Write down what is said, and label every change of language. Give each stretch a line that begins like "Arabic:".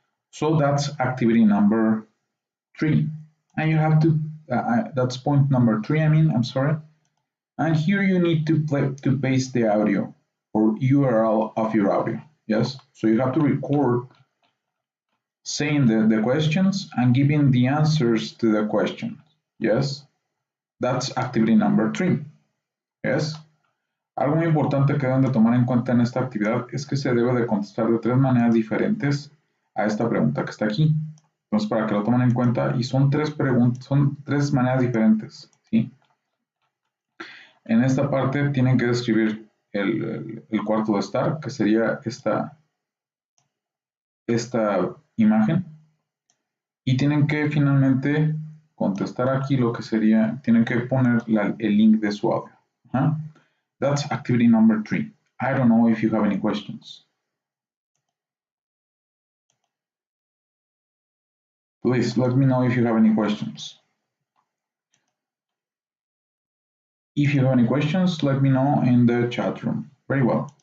English: So that's activity number 3. And you have to, that's point number 3, I'm sorry. And here you need to paste the audio or URL of your audio. Yes? So you have to record saying the questions and giving the answers to the questions. Yes? That's activity number 3. Yes?
Spanish: Algo muy importante que deben de tomar en cuenta en esta actividad es que se debe de contestar de 3 maneras diferentes a esta pregunta que está aquí. Entonces, para que lo tomen en cuenta, y son 3 maneras diferentes, ¿sí? En esta parte tienen que describir el cuarto de estar, que sería esta imagen, y tienen que finalmente contestar aquí lo que sería, tienen que poner el link de su audio.
English: That's activity number 3. I don't know if you have any questions. Please let me know if you have any questions. If you have any questions, let me know in the chat room. Very well.